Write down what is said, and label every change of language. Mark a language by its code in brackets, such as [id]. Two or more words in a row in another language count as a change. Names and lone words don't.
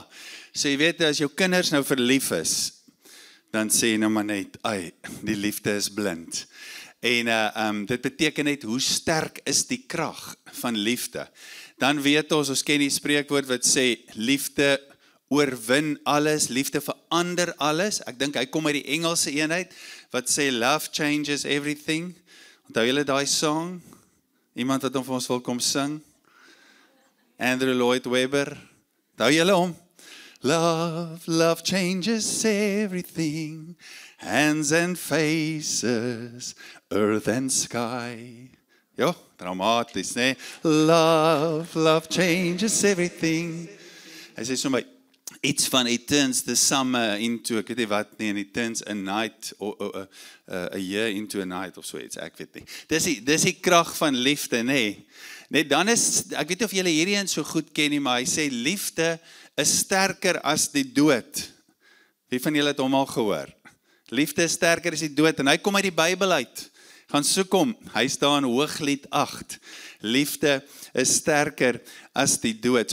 [af] So jy weet as jou kinders nou verlief is, dan sê jy nou maar net, die liefde is blind. En dit beteken net hoe sterk is die krag van liefde. Dan weet ons ken die spreekwoord wat sê liefde oorwin alles, liefde verander alles. Ek dink hy kom uit die Engelse eenheid wat sê [en] love changes everything. [af] Onthou julle daai song? Iemand wat hom vir ons wil kom sing? Andrew Lloyd Webber. Onthou julle hom? [en] Love changes everything. Hands and faces, earth and sky. [af] Ja, dramaties, né? [en] Love changes everything. [af] Hy sê so my iets van [en] it turns the summer into, [af] ek weet nie wat nie, [en] and it turns a night, or a year into a night, [af] of so iets, ek weet nie. Dis die krag van liefde, nee. Net dan is, ek weet nie of julle hierdie een so goed ken nie, maar hy sê, liefde is sterker as die dood. Wie van julle het hom al gehoor? Liefde is sterker as die dood, en hy kom uit die Bybel uit. Gaan soek hom, hy staan in Hooglied 8. Liefde is sterker as die dood.